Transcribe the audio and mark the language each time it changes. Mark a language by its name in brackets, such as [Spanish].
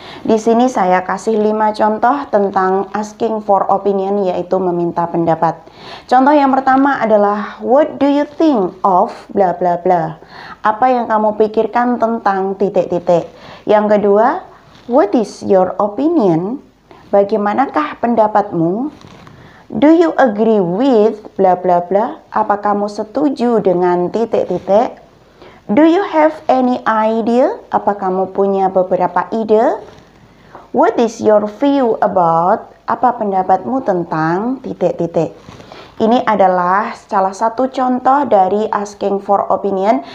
[Indonesian] Di sini saya kasih 5 contoh tentang [English] asking for opinion, [Indonesian] yaitu meminta pendapat. Contoh yang pertama adalah [English] what do you think of bla bla bla. [Indonesian] Apa yang kamu pikirkan tentang titik-titik. Yang kedua, [English] what is your opinion? [Indonesian] Bagaimanakah pendapatmu? [English] Do you agree with bla bla bla. [Indonesian] Apa kamu setuju dengan titik-titik? [English] Do you have any idea? [Indonesian] Apa kamu punya beberapa ide? [English] What is your view about? [Indonesian] Apa pendapatmu tentang titik-titik? Ini adalah salah satu contoh dari [English] asking for opinion.